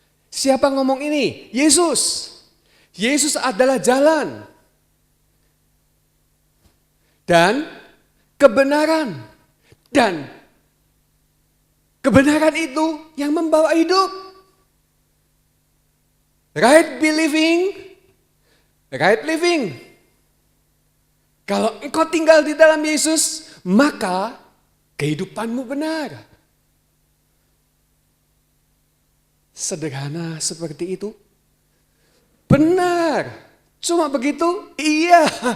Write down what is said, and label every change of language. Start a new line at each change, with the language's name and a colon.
Indonesian: Siapa ngomong ini? Yesus. Yesus adalah jalan dan kebenaran. Dan kebenaran itu yang membawa hidup.
English: Right believing, right living.
Indonesian: Kalau engkau tinggal di dalam Yesus, maka kehidupanmu benar. Sederhana seperti itu. Benar. Cuma begitu? Iya.